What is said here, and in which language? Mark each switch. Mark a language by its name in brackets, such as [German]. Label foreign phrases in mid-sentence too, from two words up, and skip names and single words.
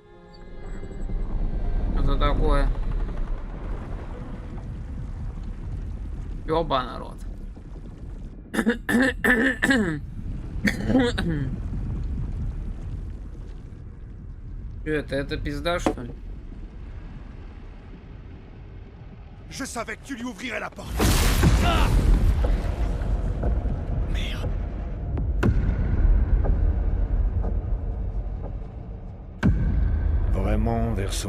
[Russian] Это такое. Ёба, народ. Что это? Это пизда, что ли? [French] Je savais que tu lui ouvrirais la porte. Merde. Vraiment, Verso?